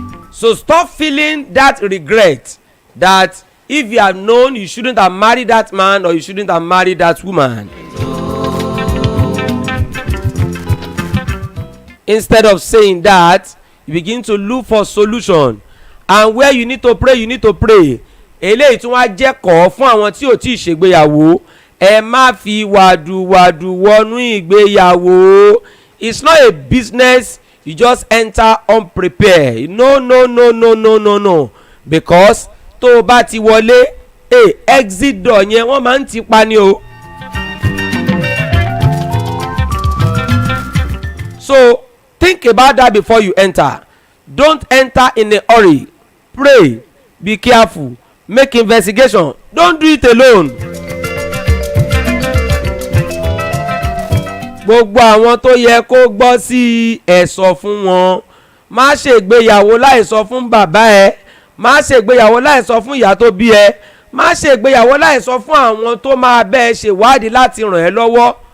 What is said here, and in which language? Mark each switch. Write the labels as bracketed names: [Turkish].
[English] So stop feeling that regret that if you have known you shouldn't have married that man or you shouldn't have married that woman. Instead of saying that, you begin to look for solution, and where you need to pray, you need to pray. [Yoruba] Eléyìí tí wọ́n á jẹ́kọ̀ọ́ fún àwọn tí ò tí ì ṣègbéyàwó, ẹ má fi wàdùwàdù wọnú ìgbéyàwó. [English] It's not a business you just enter unprepared. No. Because [Yoruba] tó o bá ti wọlé [English] exit door [Yoruba] yẹn wọ́n máa ń ti pa ni o. [English] So think about that before you enter. Don't enter in a hurry. Pray, be careful, make investigation. Don't do it alone. [Yoruba] Gbogbo àwọn tó yẹ kó gbọ́ sí ẹ sọ fún wọn. Má ṣègbéyàwó láì sọ fún bàbá ẹ. Má ṣègbéyàwó láì sọ fún ìyá tó bí ẹ. Má ṣègbéyàwó láì sọ fún àwọn tó máa bẹ́ẹ̀ ṣèwádìí láti ràn ẹ́ lọ́wọ́.